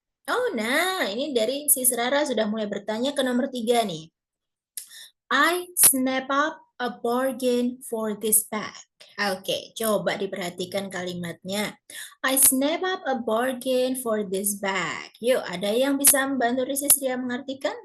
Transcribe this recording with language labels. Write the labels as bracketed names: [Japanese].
[Indonesian] Oh nah, ini dari Sis Rara sudah mulai bertanya ke nomor 3 nih. [English] I snap up a bargain for this bag. Oke, [Indonesian] coba diperhatikan kalimatnya. [English] I snap up a bargain for this bag. [Indonesian] Yuk, ada yang bisa membantu Sis Ria mengartikan?